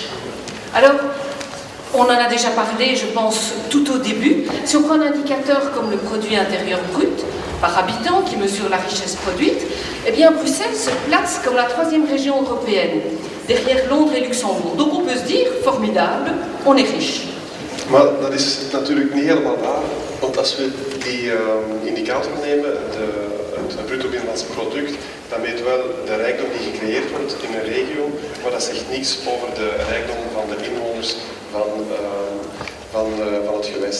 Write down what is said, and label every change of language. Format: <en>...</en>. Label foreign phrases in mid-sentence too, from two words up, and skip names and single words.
<fr>Alors, on en a déjà parlé, je pense, tout au début. Si on prend un indicateur comme le produit intérieur brut par habitant qui mesure la richesse produite, eh bien Bruxelles se place comme la 3e région européenne, derrière Londres et Luxembourg. Donc on peut se dire, formidable, on est riche.</fr> <nl>Maar dat is natuurlijk niet helemaal waar, want als we die indicator nemen, het bruto binnenlands product, dan meten we wel de rijkdom die gecreëerd wordt in een regio, maar dat zegt niets over de rijkdom van de inwoners van het gewest.</nl>